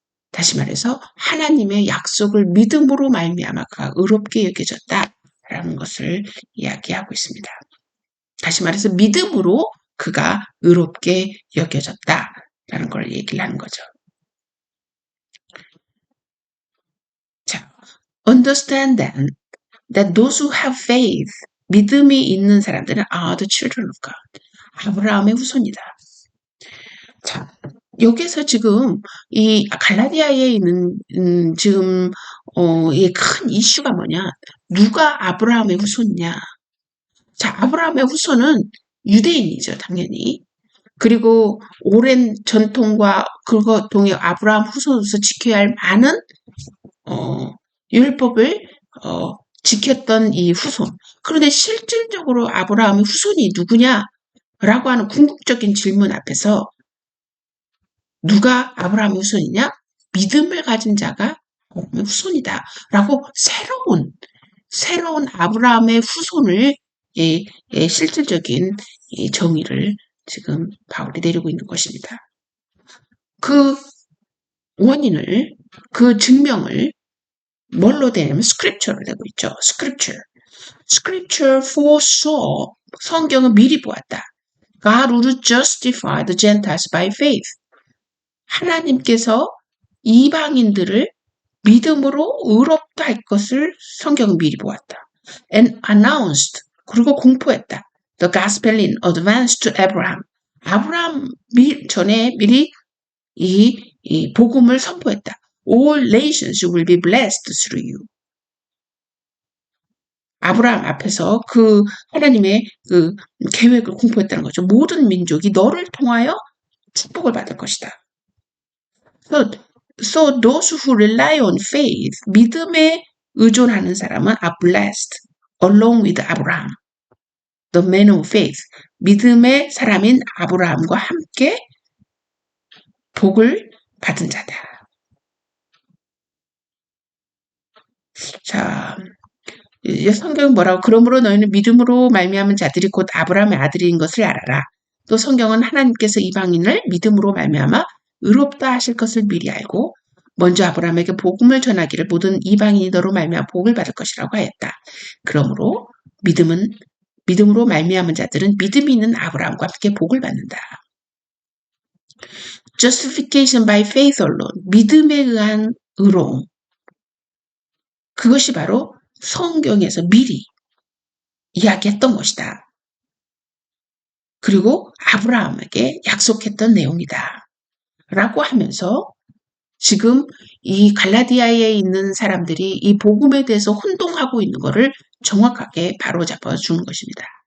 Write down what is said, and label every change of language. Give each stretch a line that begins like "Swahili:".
Korean: 다시 말해서 하나님의 약속을 믿음으로 말미암아 그가 의롭게 여겨졌다라는 것을 이야기하고 있습니다. 다시 말해서 믿음으로 그가 의롭게 여겨졌다라는 걸 얘기를 하는 거죠.
English: 자, understand then that those who have faith,
Korean: 믿음이 있는 사람들은
English: are the children of God.
Korean: 아브라함의 후손이다. 자, 여기서 지금 이 갈라디아에 있는 지금 이 큰 이슈가 뭐냐? 누가 아브라함의 후손이냐? 자, 아브라함의 후손은 유대인이죠, 당연히. 그리고 오랜 전통과 그거 동의 아브라함 후손으로서 지켜야 할 많은 율법을 지켰던 이 후손. 그런데 실질적으로 아브라함의 후손이 누구냐라고 하는 궁극적인 질문 앞에서 누가 아브라함의 후손이냐? 믿음을 가진 자가 아브라함의 후손이다라고 새로운 아브라함의 후손을 실질적인 정의를 지금 바울이 내리고 있는 것입니다. 그 원인을 그 증명을 뭘로 되냐면 스크립처로 되고 있죠.
English: Scripture foresaw
Korean: 성경은 미리 보았다.
English: God would justify the Gentiles by faith.
Korean: 하나님께서 이방인들을 믿음으로 의롭다 할 것을 성경은 미리 보았다.
English: And announced
Korean: 그리고 공포했다.
English: the gospel in advance to Abraham.
Korean: 아브라함 전에 미리 이 복음을 선포했다.
English: All nations will be blessed through you.
Korean: 아브라함 앞에서 그 하나님의 그 계획을 공포했다는 거죠. 모든 민족이 너를 통하여 축복을 받을 것이다.
English: So those who rely on faith,
Korean: 믿음에 의존하는 사람은
English: are blessed along with Abraham, the man of faith.
Korean: 믿음의 사람인 아브라함과 함께 복을 받은 자다. 자, 성경은 뭐라고? 그러므로 너희는 믿음으로 말미암은 자들이 곧 아브라함의 아들인 것을 알아라. 또 성경은 하나님께서 이방인을 믿음으로 말미암아 의롭다 하실 것을 미리 알고 먼저 아브라함에게 복음을 전하기를 모든 이방인이 너로 말미암아 복을 받을 것이라고 하였다. 그러므로 믿음으로 말미암은 자들은 믿음이 있는 아브라함과 함께 복을 받는다.
English: Justification by faith alone.
Korean: 믿음에 의한 의로움. 그것이 바로 성경에서 미리 이야기했던 것이다. 그리고 아브라함에게 약속했던 내용이다. 라고 하면서 지금 이 갈라디아에 있는 사람들이 이 복음에 대해서 혼동하고 있는 것을 정확하게 바로잡아 주는 것입니다.